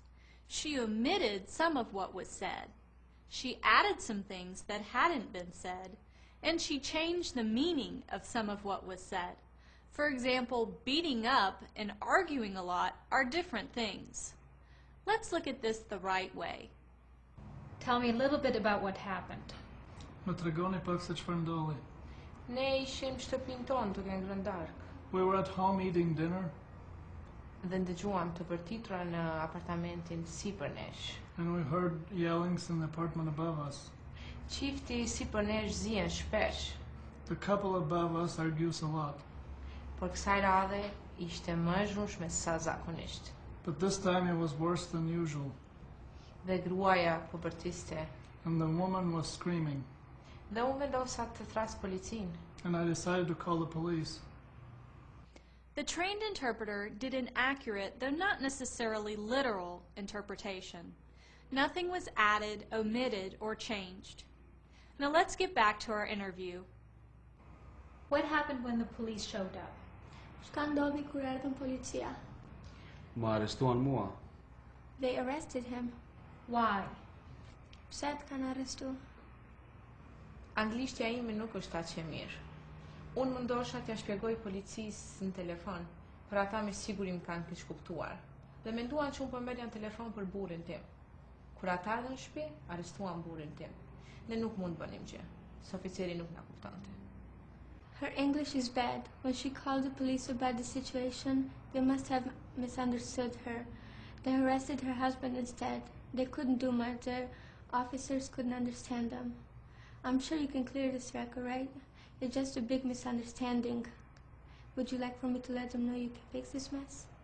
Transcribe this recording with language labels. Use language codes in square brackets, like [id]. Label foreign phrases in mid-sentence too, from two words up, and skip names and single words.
[en] She omitted some of what was said. She added some things that hadn't been said, and she changed the meaning of some of what was said. For example, beating up and arguing a lot are different things. Let's look at this the right way. Tell me a little bit about what happened. [sq] Më tregoni pak se çfarë ndodhi. Ne ishim shtëpinë tonë duke ngrënë darkë [en] We were at home eating dinner, [sq] dhe ndëgjuam të bërtitura në apartamentin sipër nesh. [en] and we heard yellings in the apartment above us. [sq] Qifti sipër nesh zihen shpesh, [en] The couple above us argues a lot, [sq] por kësaj radhe ishte më e zhurshme se sa zakonisht. [en] but this time it was worse than usual, [sq] Dhe gruaja po bërtiste [en] and the woman was screaming, [sq] dhe unë vendosa të tras policin. [en] and I decided to call the police. The trained interpreter did an accurate, though not necessarily literal, interpretation. Nothing was added, omitted, or changed. Now let's get back to our interview. What happened when the police showed up? [sq] Çka ndodhi kur erdhën policia? Më arrestuan mua. [en] They arrested him. Why? [sq] Pse të kanë arrestu? Anglishtja ime nuk është aq e mirë. Unë mundosha t'ja shpjegoj policisë në telefon, për ata me siguri më kanë keq kuptuar. Dhe menduan që unë po merrja në telefon për burrin tim. Kur ata erdhën në shtëpi, arrestuan burrin tim. Ne nuk mund bënim gjë, se oficeri nuk na kuptonte. [en] Her English is bad. When she called the police about the situation, they must have misunderstood her. They arrested her husband instead. They couldn't do much. The officers couldn't understand them. I'm sure you can clear this record, right? It's just a big misunderstanding. Would you like for me to let them know you can fix this mess?